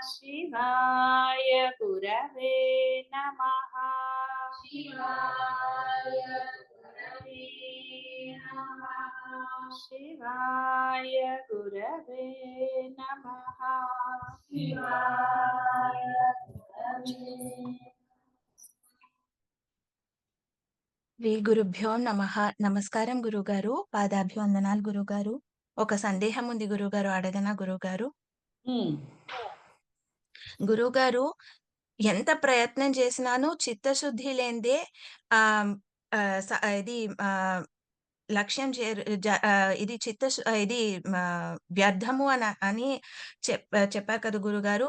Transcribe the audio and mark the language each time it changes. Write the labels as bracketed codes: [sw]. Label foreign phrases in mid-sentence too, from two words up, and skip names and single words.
[sa] शिवाय गुरवे नमः। शिवाय गुरवे नमः। शिवाय गुरवे नमः। शिवाय गुरवे। శ్రీ గురుభ్యో నమః. [te] నమస్కారం గురుగారు. పాదాభివందనాలు గురుగారు. ఒక సందేహం ఉంది గురుగారు, అడగనా గురుగారు? గురుగారు, ఎంత ప్రయత్నం చేసినాను చిత్తశుద్ధి లేనిదే ఆ ఆ, ఇది లక్ష్యం ఇది ఇది వ్యర్థము అని చెప్పారు కదా గురుగారు.